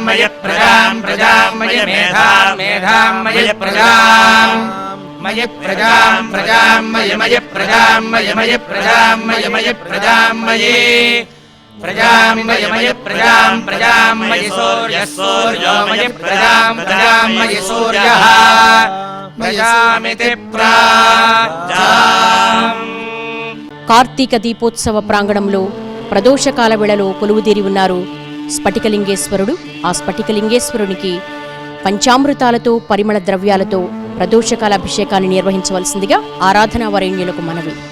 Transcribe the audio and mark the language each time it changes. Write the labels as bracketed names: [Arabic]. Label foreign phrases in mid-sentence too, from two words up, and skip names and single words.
[Sanskrit] मयि प्रजाम् प्रजाम् मयि मेधाम् मेधाम् मयि प्रजाम् मयि प्रजाम् प्रजाम् मयि मयि प्रजाम् मयि मयि प्रजाम् मयि मयि प्रजाम् मयि प्रजाम् मयि मयि प्रजाम् प्रजाम् मयि सूर्यः सूर्यो मयि प्रजाम् प्रजाम् मयि सूर्यः प्रजामिति प्राजाम्। [Telugu] కార్తీక దీపోత్సవ ప్రాంగణంలో ప్రదోషకాల వేళలో కొలువుదీరి ఉన్నారు స్ఫటికలింగేశ్వరుడు. ఆ స్ఫటికలింగేశ్వరునికి పంచామృతాలతో పరిమళ ద్రవ్యాలతో ప్రదోషకాల అభిషేకాన్ని నిర్వహించవలసిందిగా ఆరాధనా వరేణ్యులకు మనవి.